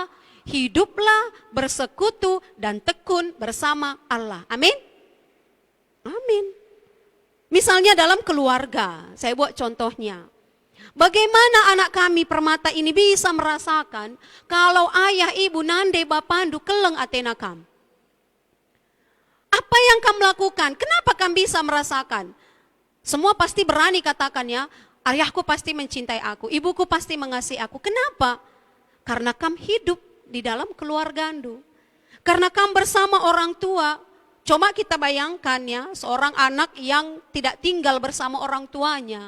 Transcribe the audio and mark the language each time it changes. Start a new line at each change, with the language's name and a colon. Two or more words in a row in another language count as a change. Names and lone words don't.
Indonesian: Hiduplah bersekutu dan tekun bersama Allah. Amin? Amin. Misalnya dalam keluarga, saya buat contohnya. Bagaimana anak kami Permata ini bisa merasakan kalau ayah, ibu,
Batak Karo: nande, bapandu, keleng atenakam?
Indonesian: Apa yang kamu lakukan? Kenapa kamu bisa merasakan? Semua pasti berani katakan ya, ayahku pasti mencintai aku, ibuku pasti mengasihi aku. Kenapa? Karena kamu hidup di dalam keluarga Andu. Karena kamu bersama orang tua. Coba kita bayangkan ya, seorang anak yang tidak tinggal bersama orang tuanya.